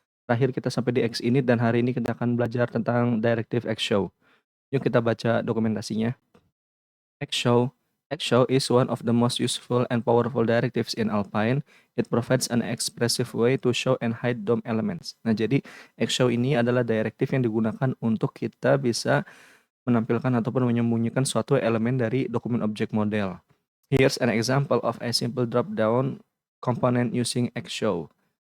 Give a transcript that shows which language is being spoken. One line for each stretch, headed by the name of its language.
Indonesian: Terakhir kita sampai di Xinit dan hari ini kita akan belajar tentang Directive Xshow. Yuk kita baca dokumentasinya.
English: Xshow is one of the most useful and powerful directives in Alpine. It provides an expressive way to show and hide DOM elements.
Indonesian: Nah, jadi Xshow ini adalah directive yang digunakan untuk kita bisa menampilkan ataupun menyembunyikan suatu elemen dari dokumen objek model.
English: Here's an example of a simple drop-down component using Xshow.